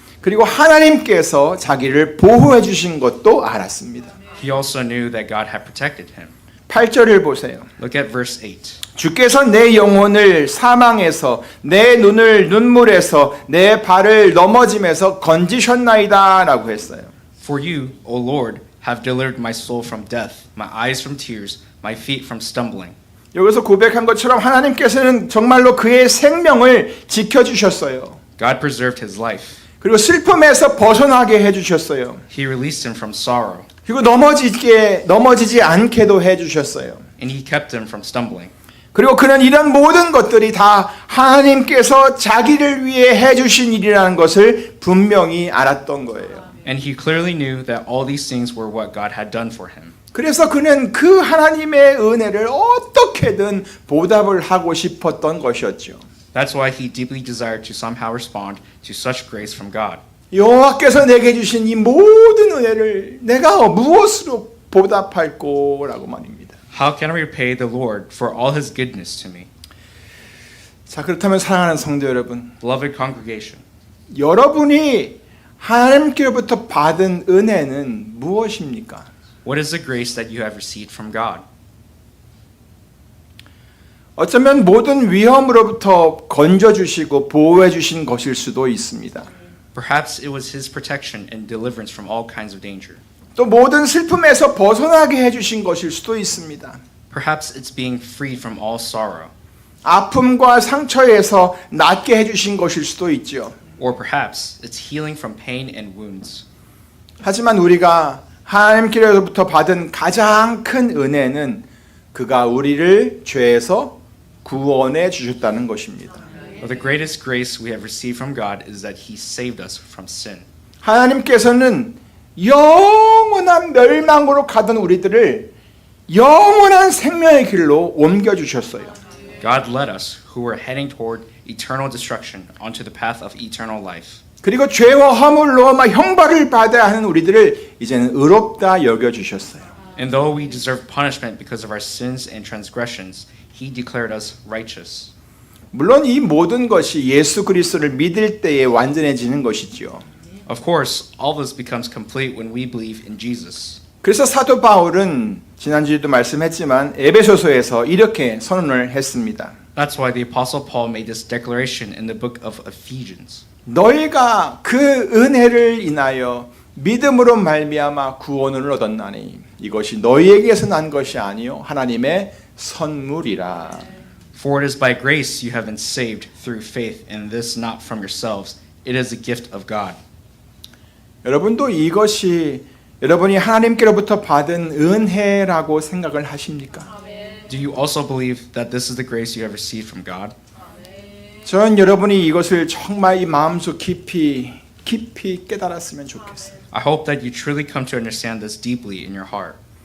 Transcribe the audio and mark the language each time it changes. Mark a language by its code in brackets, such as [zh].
[ko] 그리고 하나님께서 자기를 보호해 주신 것도 알았습니다. [en] He also knew that God had protected him. [ko] 8절을 보세요. [en] Look at verse 8. [ko] 주께서 내 영혼을 사망에서 내 눈을 눈물에서 내 발을 넘어짐에서 건지셨나이다 라고 했어요. [en] For you, O Lord, have delivered my soul from death, my eyes from tears, my feet from stumbling. [ko] 여기서 고백한 것처럼 하나님께서는 정말로 그의 생명을 지켜주셨어요. [en] God preserved his life. [ko] 그리고 슬픔에서 벗어나게 해주셨어요. [en] He released him from sorrow, [ko] 그리고 넘어지지 않게도 해주셨어요. [en] and he kept him from stumbling. [ko] 그리고 그는 이런 모든 것들이 다 하나님께서 자기를 위해 해주신 일이라는 것을 분명히 알았던 거예요. [en] And he clearly knew that all these things were what God had done for him. [ko] 그래서 그는 그 하나님의 은혜를 어떻게든 보답을 하고 싶었던 것이었죠. [en] That's why he deeply desired to somehow respond to such grace from God. [ko] 여호와께서 내게 주신 이 모든 은혜를 내가 무엇으로 보답할 거라고 말입니다. [en] How can I repay the Lord for all his goodness to me? [ko] 자, 그렇다면 사랑하는 성도 여러분, [en] Beloved congregation, [ko] 여러분이 하나님께로부터 받은 은혜는 무엇입니까? [en] what is the grace that you have received from God? [ko] 어쩌면 모든 위험으로부터 건져주시고 보호해주신 것일 수도 있습니다. [en] Perhaps it was his protection and deliverance from all kinds of danger. [ko] 또 모든 슬픔에서 벗어나게 해주신 것일 수도 있습니다. [en] Perhaps it's being freed from all sorrow. [ko] 아픔과 상처에서 낫게 해주신 것일 수도 있죠. [en] Or perhaps it's healing from pain and wounds. [ko] 하지만 우리가 하나님께로부터 받은 가장 큰 은혜는 그가 우리를 죄에서 구원해 주셨다는 것입니다. [en] But the greatest grace we have received from God is that he saved us from sin. [ko] 하나님께서는 영원한 멸망으로 가던 우리들을 영원한 생명의 길로 옮겨 주셨어요. [en] God led us, who were heading toward eternal destruction, onto the path of eternal life. [ko] 그리고 죄와 허물로 막 형벌을 받아야 하는 우리들을 이제는 의롭다 여겨 주셨어요. [en] And though we deserve punishment because of our sins and transgressions, he declared us righteous. [ko] 물론 이 모든 것이 예수 그리스도를 믿을 때에 완전해지는 것이지요. [en] Of course, all this becomes complete when we believe in Jesus. [ko] 그래서 사도 바울은 지난주에도 말씀했지만 에베소서에서 이렇게 선언을 했습니다. [en] That's why the Apostle Paul made this declaration in the book of Ephesians. [ko] 너희가 그 은혜를 인하여 믿음으로 말미암아 구원을 얻었나니 이것이 너희에게서 난 것이 아니요 하나님의 선물이라. [en] For it is by grace you have been saved through faith, and this not from yourselves. It is a gift of God. [ko] 여러분도 이것이 여러분이 하나님께로부터 받은 은혜라고 생각을 하십니까? [en] Do you also believe that this is the grace you have received from God? [ko] 전 여러분이 이것을 정말 이 마음속 깊이 깨달았으면 좋겠어요. [en] I hope that you truly come to understand this deeply in your heart.